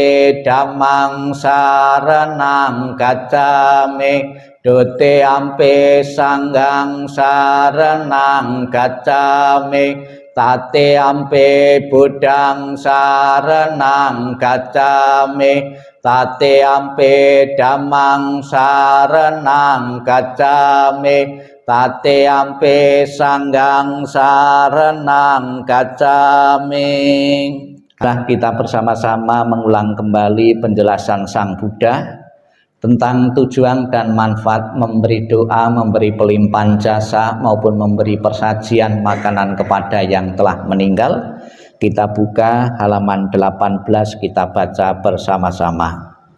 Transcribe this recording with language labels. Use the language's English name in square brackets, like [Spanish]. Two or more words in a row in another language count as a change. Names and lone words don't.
[Pali] Dhammang saranang gacchami, Dutiyampi Sanghang saranang gacchami, Tatiyampi Buddhang saranang gacchami, Tatiyampi Dhammang saranang gacchami, Tatiyampi Sanghang saranang gacchami. [Indonesian] Kita bersama-sama mengulang kembali penjelasan Sang Buddha tentang tujuan dan manfaat memberi doa, memberi pelimpahan jasa, maupun memberi persajian makanan kepada yang telah meninggal. Kita buka halaman 18, kita baca bersama-sama.